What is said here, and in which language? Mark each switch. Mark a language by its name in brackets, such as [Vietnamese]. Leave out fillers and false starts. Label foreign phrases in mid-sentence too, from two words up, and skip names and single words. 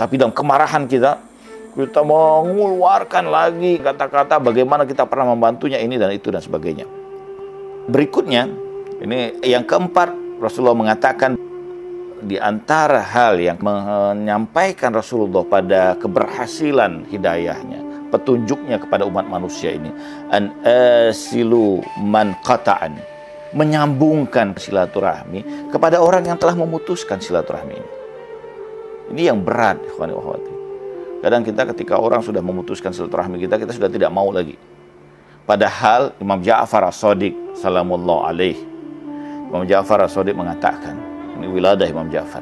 [Indonesian] Tapi dalam kemarahan kita mengeluarkan lagi kata-kata bagaimana kita pernah membantunya ini dan itu dan sebagainya. Berikutnya, ini yang keempat, Rasulullah mengatakan di antara hal yang menyampaikan Rasulullah pada keberhasilan hidayahnya, petunjuknya kepada umat manusia ini, [Arabic] أن أصل من قطعني, [Indonesian] menyambungkan silaturahmi kepada orang yang telah memutuskan silaturahmi ini. Ini yang berat, [Arabic] إخواني وأخواتي. [Indonesian] Kadang kita ketika orang sudah memutuskan silaturahmi kita sudah tidak mau lagi. Padahal Imam Ja'far As-Shadiq [Arabic] سلام الله عليه, [Indonesian] Imam Ja'far As-Shadiq mengatakan, ini wiladah Imam Ja'far.